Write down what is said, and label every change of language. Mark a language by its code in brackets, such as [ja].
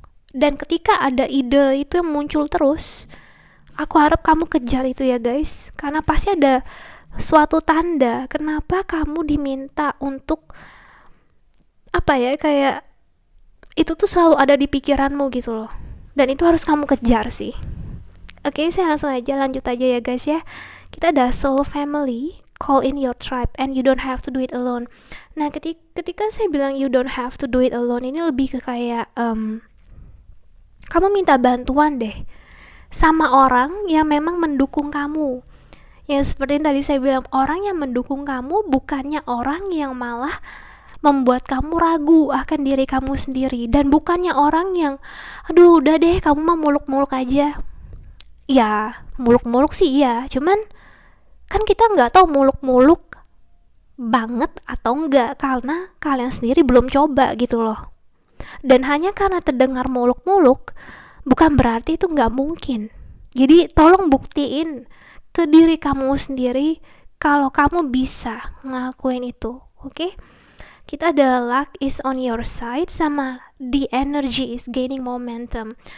[id] Dan ketika ada ide itu yang muncul terus, aku harap kamu kejar itu ya guys. Karena pasti ada suatu tanda kenapa kamu diminta untuk kayak itu tuh selalu ada di pikiranmu gitu loh. Dan itu harus kamu kejar sih. Oke, saya langsung aja lanjut aja ya guys ya. Kita ada [en] soul family, call in your tribe, and you don't have to do it alone. [id] Nah, ketika saya bilang [en] you don't have to do it alone, [id] ini lebih ke kayak kamu minta bantuan deh sama orang yang memang mendukung kamu. Yang seperti yang tadi saya bilang, orang yang mendukung kamu, bukannya orang yang malah membuat kamu ragu akan diri kamu sendiri. Dan bukannya orang yang aduh udah deh kamu mah muluk-muluk aja. Ya muluk-muluk sih iya, cuman kan kita gak tahu muluk-muluk banget atau enggak, karena kalian sendiri belum coba gitu loh. Dan hanya karena terdengar muluk-muluk bukan berarti itu gak mungkin. Jadi tolong buktiin ke diri kamu sendiri kalau kamu bisa ngelakuin itu. Oke? Kita ada [en] luck is on your side [id] sama [en] the energy is gaining momentum.